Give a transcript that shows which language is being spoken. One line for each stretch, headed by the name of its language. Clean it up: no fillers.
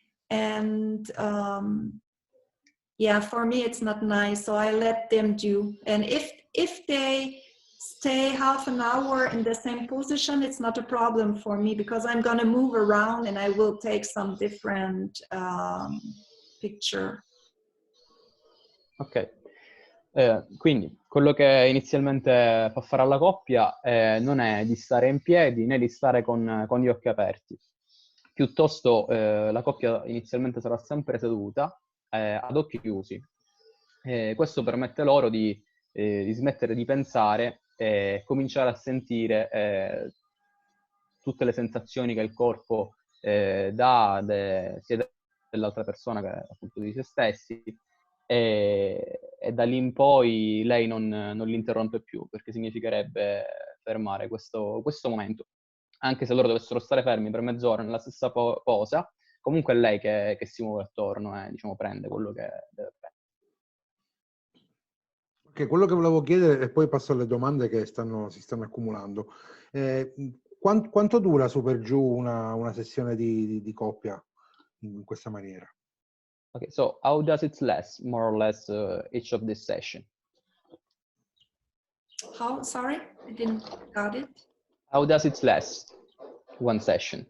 English: And yeah, for me it's not nice, so I let them do. And if they stay half an hour in the same position, it's not a problem for me because I'm going to move around and I will take some different picture.
Italian: Ok, quindi quello che inizialmente fa fare alla coppia non è di stare in piedi né di stare con gli occhi aperti. Piuttosto la coppia inizialmente sarà sempre seduta ad occhi chiusi. Questo permette loro di smettere di pensare e cominciare a sentire tutte le sensazioni che il corpo dà sia dell'altra persona che appunto di se stessi, e da lì in poi lei non li interrompe più, perché significherebbe fermare questo momento. Anche se loro dovessero stare fermi per mezz'ora nella stessa posa, comunque è lei che si muove attorno e diciamo prende quello che deve prendere. Okay, quello che volevo chiedere, e poi passo alle domande che si stanno accumulando. Quanto dura su per giù una sessione di coppia in questa maniera?
English: Okay, so how does it last, more or less, each of this session? How? Sorry, I didn't got it. How does it last, one session?